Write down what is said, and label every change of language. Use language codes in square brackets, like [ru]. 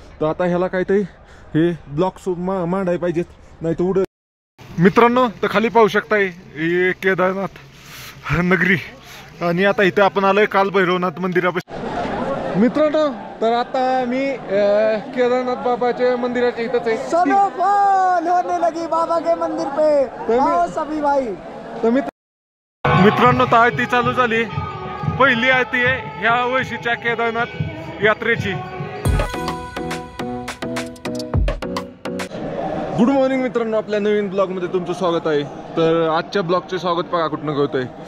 [mr] तर आता ह्याला काहीतरी हे ब्लॉक्स मांडाय पाहिजेत, नाही तर उड. मित्रांनो तर खाली पाहू शकताय हे केदारनाथ नगरी आणि आता इथे आपण आलोय कालभैरवनाथ मंदिरापाशी. मित्रांनो तर आता मी केदारनाथ बाबाच्या मंदिराच्या इथंच आहे. [hi] स्नोफॉल होने लगी बाबा के मंदिर पे, आओ सभी भाई. [mr] तर मित्रांनो तर आरती चालू झाली. पहिली आरती आहे ह्या वर्षीच्या केदारनाथ यात्रेची. गुड मॉर्निंग मित्रांनो, आपल्या नवीन ब्लॉगमध्ये तुमचं स्वागत आहे. तर आजच्या ब्लॉगचे स्वागत बघा कुठनं करतोय.